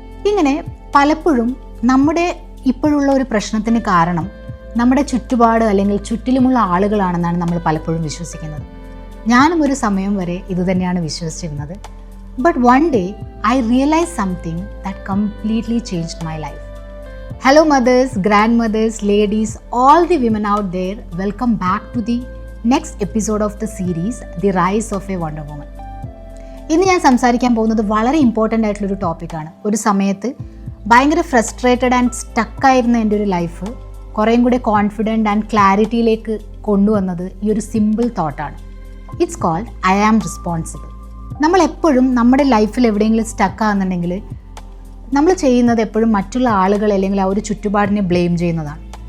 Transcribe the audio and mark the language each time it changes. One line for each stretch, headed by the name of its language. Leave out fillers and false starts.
Malayalam: ഇങ്ങനെ പലപ്പോഴും നമ്മുടെ ഇപ്പോഴുള്ള ഒരു പ്രശ്നത്തിന് കാരണം നമ്മുടെ ചുറ്റുപാട് അല്ലെങ്കിൽ ചുറ്റിലുമുള്ള ആളുകളാണെന്നാണ് നമ്മൾ പലപ്പോഴും വിശ്വസിക്കുന്നത്. ഞാനും ഒരു സമയം വരെ ഇതുതന്നെയാണ് വിശ്വസിച്ചിരുന്നത്.
English: But one day I realise something that completely changed my life. Hello mothers, grandmothers, ladies, all the women out there, welcome back to the next episode of the series, The Rise of a Wonder Woman.
Malayalam: ഇന്ന് ഞാൻ സംസാരിക്കാൻ പോകുന്നത് വളരെ important ആയിട്ടുള്ളൊരു ടോപ്പിക്കാണ്. ഒരു സമയത്ത് ഭയങ്കര ഫ്രസ്ട്രേറ്റഡ് ആൻഡ് സ്റ്റക്കായിരുന്ന എൻ്റെ ഒരു ലൈഫ് കുറേയും കൂടെ കോൺഫിഡൻറ്റ് ആൻഡ് ക്ലാരിറ്റിയിലേക്ക് കൊണ്ടുവന്നത് ഈ ഒരു simple തോട്ടാണ്.
English: It's called I am responsible.
Malayalam: നമ്മളെപ്പോഴും നമ്മുടെ ലൈഫിൽ എവിടെയെങ്കിലും സ്റ്റക്കാകുന്നുണ്ടെങ്കിൽ നമ്മൾ ചെയ്യുന്നത് എപ്പോഴും മറ്റുള്ള ആളുകൾ അല്ലെങ്കിൽ ആ ഒരു ചുറ്റുപാടിനെ ബ്ലെയിം ചെയ്യുന്നതാണ്.